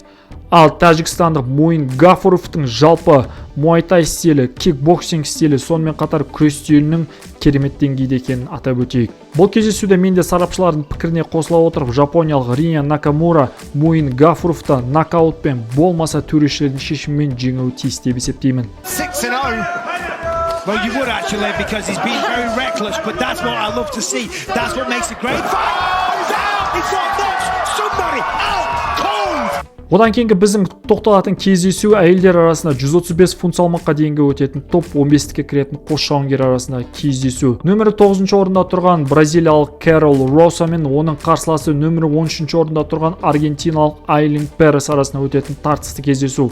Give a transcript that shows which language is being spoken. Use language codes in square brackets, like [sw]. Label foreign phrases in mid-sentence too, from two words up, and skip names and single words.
[kk] Ал тәжікстандық Муин Гафуровтың жалпы муайтай стилі, кикбоксинг стилі, сонымен қатар күрес стилінің керемет деңгейде екенін атап өтейік. Бұл кездесуде мен де сарапшылардың пікіріне қосыла отырып, жапониялық Риния Накамура Муин Гафуровты нокаутпен болмаса төрешілердің шешімімен жеңуі тиіс деп есептеймін. 6-0. [en] Well, you would actually, because he's been very reckless, but that's what I love to see. That's what makes it great. He's out! He's got somebody out cold! [kk] Одан кейінгі біздің тоқталатын кездесу әйелдер арасында 135 фунт салмаққа дейінгі өтетін топ 15-ке кіретін қос жауынгер арасында кездесу. Нөмірі 9 орында тұрған бразилиялық Карол Роса мен оның қарсыласы нөмірі 13 орында тұрған аргентиналық Айлин Перес арасында өтетін тартысты кездесу.